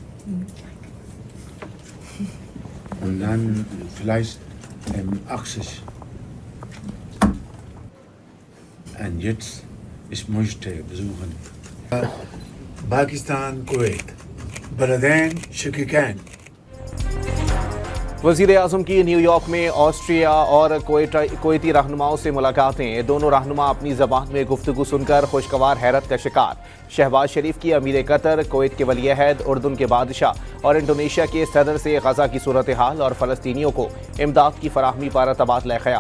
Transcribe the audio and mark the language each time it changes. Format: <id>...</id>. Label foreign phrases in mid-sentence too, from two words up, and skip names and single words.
<de>Und dann vielleicht im 80. Und jetzt, ich möchte besuchen Pakistan, Kuwait, Bahrain, Shakistan.</de> <ur>وزیر اعظم کی نیویارک میں آسٹریا اور کویتی رہنماؤں سے ملاقاتیں. دونوں رہنما اپنی زبان میں گفتگو سن کر خوشگوار حیرت کا شکار. شہباز شریف کی امیر قطر، کویت کے ولی عہد، اردن کے بادشاہ اور انڈونیشیا کے صدر سے غزہ کی صورت حال اور فلسطینیوں کو امداد کی فراہمی پر تبادلہ خیال.</ur>